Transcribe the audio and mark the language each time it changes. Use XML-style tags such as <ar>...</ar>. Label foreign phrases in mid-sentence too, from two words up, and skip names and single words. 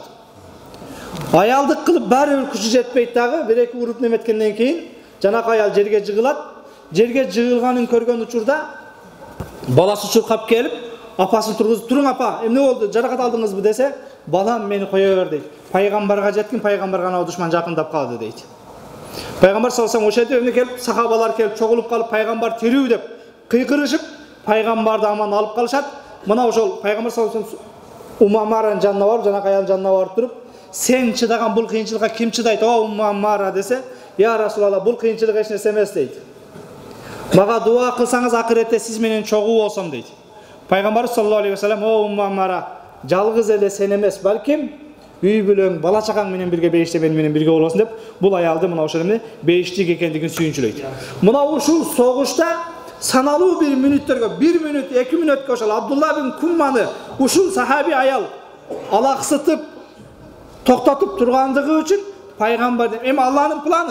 <ky>Аялдык кылып баары бир күчү жетпейт дагы, бир-эки уруп неметкенден кийин жанакы аял жерге жыгылат. Жерге жыгылганын көргөн учурда баласы чуркап келип, апасын тургузуп, "Туруң апа, эмне болду? Жаракат алдыңызбы?" десе, "Балам, мени кое бер" дейт. "Пайгамбарга жеткин, пайгамбарга анау душман жакындап калды" дейт. Пайгамбар</ky> <ar>صلى الله عليه وسلم</ar> <ky>ошентип келип, сахабалар келип чогулуп калып, пайгамбар тирүү деп кыйкырышып, пайгамбарды аман алып калышат. Мына ошол пайгамбар</ky> <ar>صلى الله عليه وسلم</ar> <ky>Умму Аммаранын жанына барып, жанакы аялдын жанына барып туруп, "Сен чыдаган бул кыйынчылыкка ким чыдайт, о Умму Аммара" десе,</ky> <ar>"يا رسول الله,</ar> <ky>бул кыйынчылык эч нерсе эмес" дейт. "Мага дуа кылсаңыз акыретте сиз менен чогуу болсом" дейт. Пайгамбар</ky> <ar>صلى الله عليه وسلم,</ar> <ky>"О Умму Аммара, жалгыз эле сен эмес, балким үй бүлөң, бала чакаң менен бирге бейиште менен бирге болосуң деп бул аялды мына ошол эмне бейиштик экендигин сүйүнчүлөйт. Мына ушул согушта саналуу бир мүнөттөргө, 1 мүнөт, 2 мүнөткө ошол Абдулла бин Кумманы ушул сахаби аял алаксытып токтотуп тургандыгы үчүн пайгамбар деп эми Алланын планы.</ky>